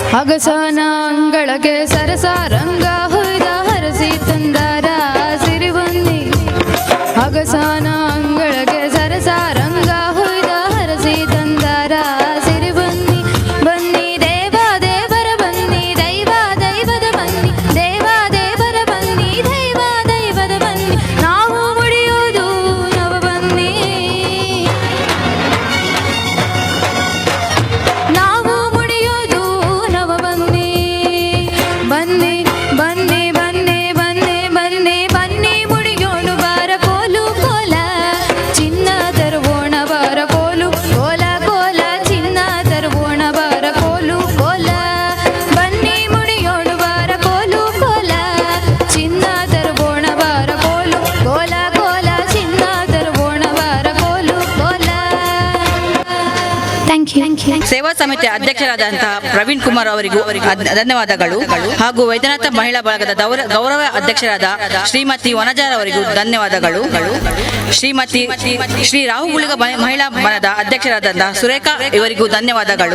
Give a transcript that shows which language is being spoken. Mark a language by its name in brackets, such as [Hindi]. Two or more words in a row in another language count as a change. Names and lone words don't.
[Kannada] ಅಗಸನ ಅಂಗಳಕ್ಕೆ ಸರಸ ರಂಗ ಹೊಯ್ದ ಹರಸಿ ತಂದಾರ ಸಿರಿಬನ್ನಿ ಅಗಸನ ಅಂಗಳಕ್ಕೆ ಸರಸ ರಂಗ ಹೊಯ್ದ ಹರಸಿ ತಂದಾರ ಸಿರಿಬನ್ನಿ ಬನ್ನಿ ದೇವ ದೇವರ ಬನ್ನಿ ದೈವ ದೈವದ ಬನ್ನಿ ದೇವ ದೇವರ ಬನ್ನಿ ದೈವ ದೈವದ ಬನ್ನಿ ನಾವು ಮುಡಿಯೋದು ನವ ಬನ್ನಿ ನಾವು ಮುಡಿಯೋದು ನವ ಬನ್ನಿ ಬನ್ನಿ ಬನ್ನಿ ಬನ್ನಿ ಬನ್ನಿ ಬನ್ನಿ ಬನ್ನಿ ಮುಡಿಯೋಣ ಬಾರ ಕೋಲು ಕೋಲ ಚಿನ್ನ ತರುವೋಣ ಬಾರ ಕೋಲು ಕೋಲ ಕೋಲ ಚಿನ್ನ ತರುವೋಣ ಬಾರ ಕೋಲು ಕೋಲ ಬನ್ನಿ ಮುಡಿಯೋಣ ಬಾರ ಕೋಲು ಕೋಲ ಚಿನ್ನ ತರುವೋಣ ಬಾರ ಕೋಲು ಕೋಲ ಕೋಲ ಚಿನ್ನ ತರುವೋಣ ಬಾರ ಕೋಲು ಕೋಲ. [English] Thank you. [Kannada] ಸೇವಾ ಸಮಿತಿಯ ಅಧ್ಯಕ್ಷರಾದಂತಹ ಪ್ರವೀಣ್ ಕುಮಾರ್ ಅವರಿಗೂ ಧನ್ಯವಾದಗಳು ಹಾಗೂ ವೈದ್ಯನಾಥ ಮಹಿಳಾ ಬಳಗದ ಗೌರವ ಅಧ್ಯಕ್ಷರಾದ ಶ್ರೀಮತಿ ವನಜಾರ್ ಅವರಿಗೂ ಧನ್ಯವಾದಗಳು. ಶ್ರೀ ರಾಹು ಗುಳಿಗ ಮಹಿಳಾ ಬಣದ ಅಧ್ಯಕ್ಷರಾದಂತಹ ಸುರೇಖಾ ಇವರಿಗೂ ಧನ್ಯವಾದಗಳು.